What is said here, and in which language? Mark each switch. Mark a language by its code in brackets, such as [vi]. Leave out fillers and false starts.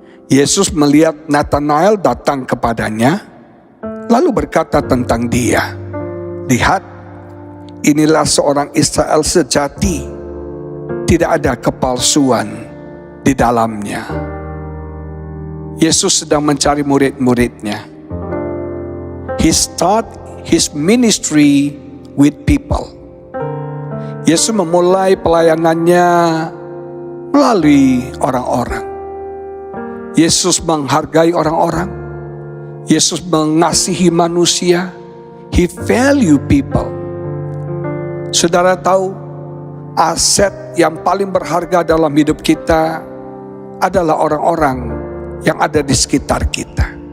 [id] Yesus melihat Nathanael datang kepadanya, lalu berkata tentang dia, "Lihat, inilah seorang Israel sejati, tidak ada kepalsuan di dalamnya." Yesus sedang mencari murid-muridnya. [en] He start his ministry with people. [id] Yesus memulai pelayanannya melalui orang-orang. Yesus menghargai orang-orang. Yesus mengasihi manusia. [en] He value people. [id] Saudara tahu, aset yang paling berharga dalam hidup kita adalah orang-orang yang ada di sekitar kita.